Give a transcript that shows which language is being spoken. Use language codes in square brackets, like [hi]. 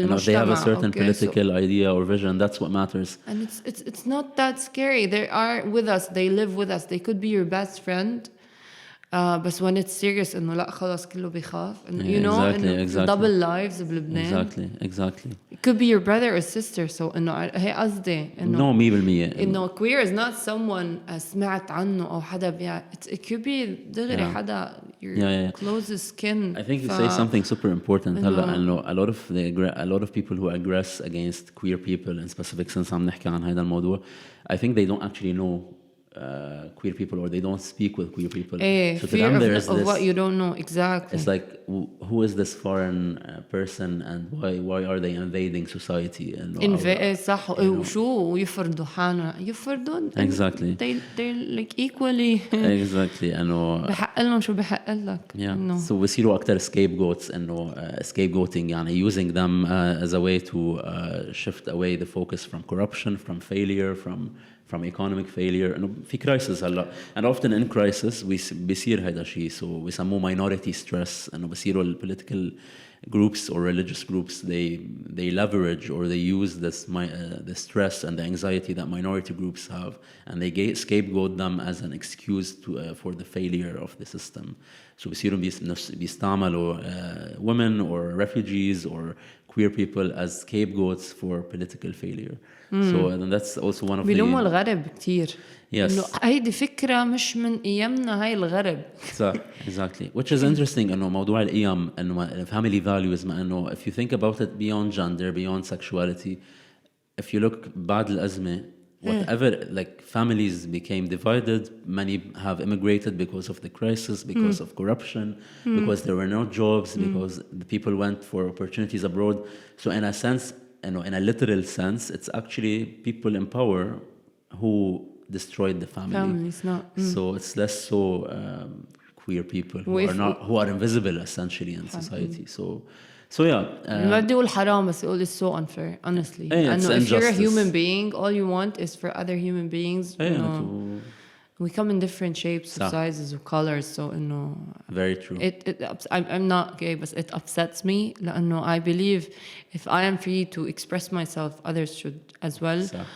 [en] They have a certain political idea or vision. That's what matters. And it's not that scary. They are with us. They live with us. They could be your best friend. But when it's serious [ar] إنه لا خلاص كله بيخاف. [en] Exactly. Double lives بلبنان. Exactly. It could be your brother or sister. [ar] So إنه هي قصدي إنه. [en] No 100%. [ar] إنه [en] queer is not someone [ar] سمعت عنه أو حدا [en] it could be [ar] دغري حدا [en] your closest kin. I think you say something super important. A lot of people who aggress against queer people in specific sense [ar] عم نحكي عن هذا الموضوع. [en] I think they don't actually know queer people or they don't speak with queer people. So to them there's of what you don't know. Exactly. It's like who is this foreign person and why are they invading society? [ar] صح وشو يفرضوا حالهم يفرضون. [en] Exactly. They're like equally. Exactly. [ar] بحق لهم شو بحق لك. [en] So [ar] بصيروا أكتر [en] scapegoats scapegoating [ar] يعني [en] using them as a way to shift away the focus from corruption, from failure, from economic failure. [ar] في crisis هلا [en] and often in crisis [ar] بيصير هذا الشيء. [en] So [ar] بيسموه [en] minority stress. [ar] بيصيروا [en] political groups or religious groups they leverage or they use the stress and the anxiety that minority groups have and they scapegoat them as an excuse for the failure of the system. So [ar] بيصيروا بيستعملوا [en] women or refugees or queer people as scapegoats for political failure. So that's also one of [ar] بيلوموا الغرب كتير. [en] Yes. [ar] إنه هيدي فكرة مش من أيامنا هاي الغرب. [en] Exactly. Which is interesting [ar] إنه موضوع القيم إنه [en] family values [ar] ما إنه [en] if you think about it beyond gender, beyond sexuality, if you look [ar] بعد الأزمة [en] whatever like families became divided, many have immigrated because of the crisis, because of corruption, because there were no jobs, because the people went for opportunities abroad. So in a sense, in a literal sense, it's actually people in power who destroyed the family. Families, not. So it's less so queer people who are invisible essentially in society. So yeah. [ar] ما بدي أقول حرام بس أقول [en] it's so unfair honestly. If you're a human being, all you want is for other human beings. We come in different shapes, sizes, and colors. So very true. I'm not gay, but it upsets me. [ar] لأنه [en] I believe if I am free to express myself, others should as well.